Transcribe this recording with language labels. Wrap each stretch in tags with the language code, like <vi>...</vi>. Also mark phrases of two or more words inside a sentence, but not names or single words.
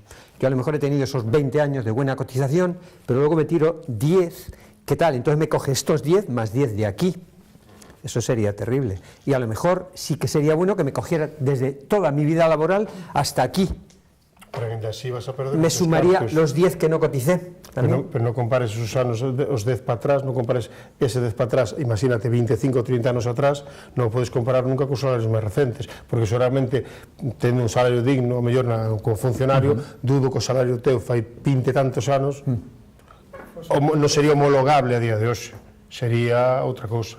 <es>Yo a lo mejor he tenido esos 20 años de buena cotización, pero luego me tiro 10, ¿qué tal? Entonces me coge estos 10 más 10 de aquí. Eso sería terrible. Y a lo mejor sí que sería bueno que me cogiera desde toda mi vida laboral hasta aquí. Pero así vas a perder me sumaría los 10 que no coticé.</es> <gl>Pero no compares esos anos, os 10 para atrás, non compares ese 10 para atrás, imagínate 25 ou 30 anos atrás, non podes comparar nunca cos salarios máis recentes, porque seguramente tendo un salario digno, mellor como funcionario, dudo que o salario teu fai 20 tantos anos, non sería homologable a día de hoxe, sería outra cousa.</gl>